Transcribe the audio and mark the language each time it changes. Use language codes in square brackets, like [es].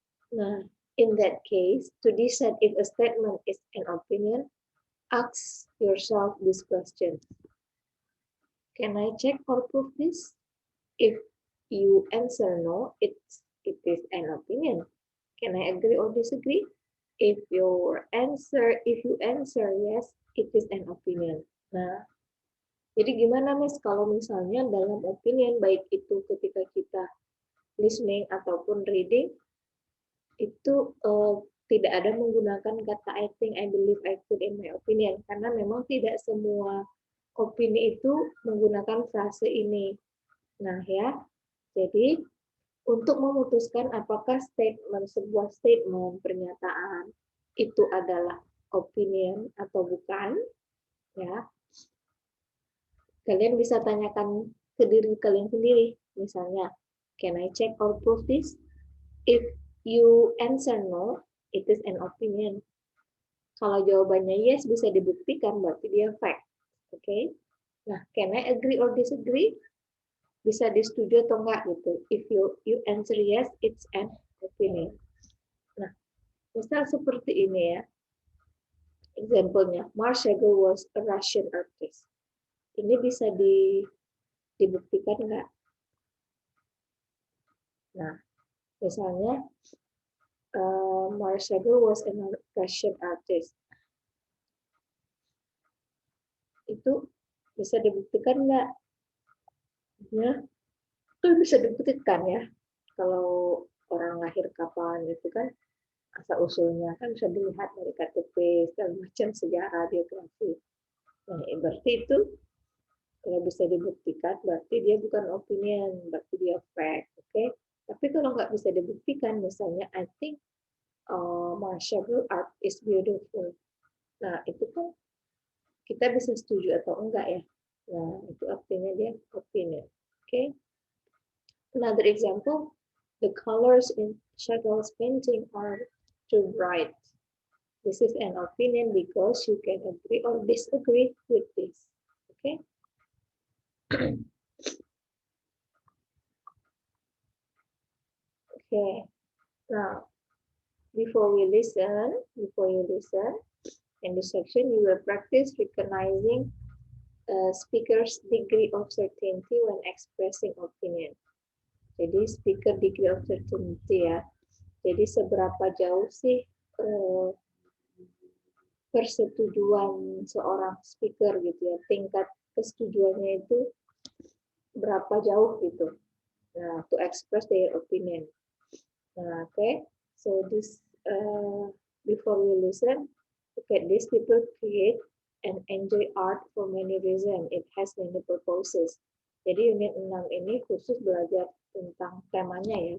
[en] Nah, in that case, to decide if a statement is an opinion, ask yourself this question. Can I check or prove this? If you answer no, it is an opinion. Can I agree or disagree? If you answer yes, it is an opinion. [id] Nah, jadi gimana Miss kalau misalnya dalam opinion baik itu ketika kita listening ataupun reading itu tidak ada menggunakan kata [en] I think, I believe, I feel in my opinion [id] karena memang tidak semua opini itu menggunakan frase ini. Nah ya, jadi untuk memutuskan apakah sebuah statement pernyataan itu adalah opinion atau bukan, ya kalian bisa tanyakan ke diri kalian sendiri. [en] Misalnya, can I check or prove this? If you answer no, it is an opinion. [id] Kalau jawabannya yes, bisa dibuktikan, berarti dia fact. Oke. [en] Nah, can I agree or disagree? [id] Bisa disetujui atau enggak gitu. [en] If you answer yes, it's an opinion. [id] Nah, misal seperti ini ya. [en] Example-nya, Marc Chagall was a Russian artist. [id] Ini bisa dibuktikan enggak? [en] Nah, misalnya Marc Chagall was a Russian artist. [id] Itu bisa dibuktikan enggak? Ya, itu bisa dibuktikan ya. Kalau orang lahir kapan itu kan asal usulnya kan bisa dilihat dari KTP segala macam sejarah biografi. Nah, berarti itu kalau bisa dibuktikan berarti dia bukan opinion, berarti dia fact, oke? Tapi kalau nggak bisa dibuktikan, misalnya [en] I think martial art is beautiful. [id] Nah, itu kan kita bisa setuju atau enggak ya. Nah, itu artinya dia opinion, oke? [en] Another example, the colors in Chagall's painting are too bright. This is an opinion because you can agree or disagree with this. Okay. Okay. Now, before you listen, in this section, you will practice recognizing a speaker's degree of certainty when expressing opinion. Jadi speaker degree of certainty ya. [id] Jadi seberapa jauh sih persetujuan seorang speaker gitu ya, tingkat kesetujuannya itu berapa jauh gitu. [en] Nah, to express their opinion. Nah, okay. So this before we listen, look at these people create and enjoy art for many reasons. It has many purposes. [id] Jadi unit 6 ini khusus belajar tentang temanya ya.